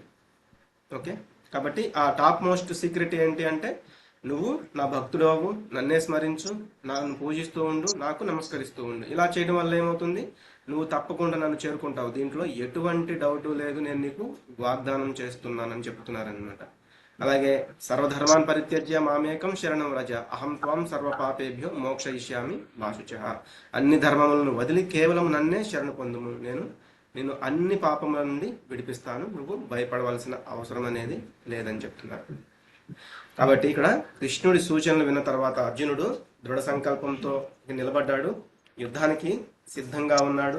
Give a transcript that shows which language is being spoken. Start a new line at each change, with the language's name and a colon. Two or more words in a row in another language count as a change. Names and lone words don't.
Telugu: ఓకే, కాబట్టి ఆ టాప్ మోస్ట్ సీక్రెట్ ఏంటి అంటే, నువ్వు నా భక్తుడవు, నన్నే స్మరించు, నన్ను పూజిస్తూ ఉండు, నాకు నమస్కరిస్తూ ఉండు. ఇలా చేయడం వల్ల ఏమవుతుంది, నువ్వు తప్పకుండా నన్ను చేరుకుంటావు, దీంట్లో ఎటువంటి డౌట్ లేదు, నేను నీకు వాగ్దానం చేస్తున్నానని చెప్తున్నారనమాట.
Sanskrit: అలాగే సర్వధర్మాన్ పరిత్యజ్య మామేకం శరణం వ్రజ అహం త్వాం సర్వ పాపేభ్యో మోక్షయిష్యామి వాశుచః.
Telugu: అన్ని ధర్మములను వదిలి కేవలం నన్నే శరణు పొందుము, నేను అన్ని పాపముల నుండి విడిపిస్తాను, నువ్వు భయపడవలసిన అవసరం అనేది లేదని చెప్తున్నారు. కాబట్టి ఇక్కడ కృష్ణుడి సూచనలు విన్న తర్వాత అర్జునుడు దృఢ సంకల్పంతో నిలబడ్డాడు, యుద్ధానికి సిద్ధంగా ఉన్నాడు.